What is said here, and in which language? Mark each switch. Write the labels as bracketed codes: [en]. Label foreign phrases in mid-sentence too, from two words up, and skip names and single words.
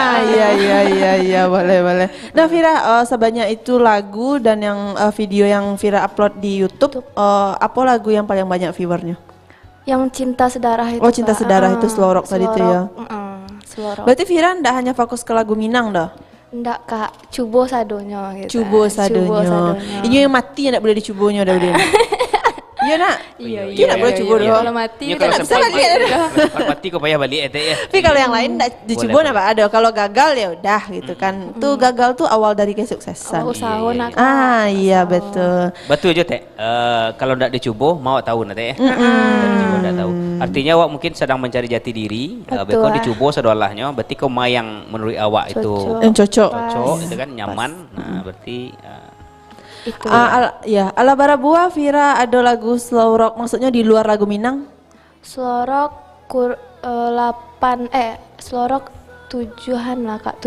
[id] Iya, boleh. Nah Fira, sebanyak itu lagu dan yang video yang Fira upload di YouTube, apa lagu yang paling banyak viewernya? Yang Cinta Sedarah itu. Oh, Cinta Sedarah itu Selorok tadi itu ya. Selorok. Berarti Fira ndak hanya fokus ke lagu Minang dah? [min] Ndak Kak, cubo sadonya gitu. Cubo sadonya. Ini yang mati ndak boleh dicubonya dah udah. [id] Iya nak. Iya. [min] Nak boleh cubo dah. [id] Kalau mati kalau tak bisa lagi. [min] Mati kok payah balik Ete ya. [id] Tapi kalau yang lain ndak dicubo apa ada. Kalau gagal ya udah gitu kan. Tuh gagal tuh awal dari kesuksesan. Usaha nak. Iya betul. Betul aja Teh. Kalau ndak dicubo mau tahu nanti ya. [min] Dicubo ndak tahu. [id] Artinya awak mungkin sedang mencari jati diri. [min] Beko dicubo sedolahnya. [id] Berarti kau yang menurut awak itu yang cocok itu kan nyaman. Nah berarti itu. [min] Ala bara buah Fira ada lagu slow rock, maksudnya di luar lagu Minang? [en] Slow rock [id] 7-an lah Kak. 7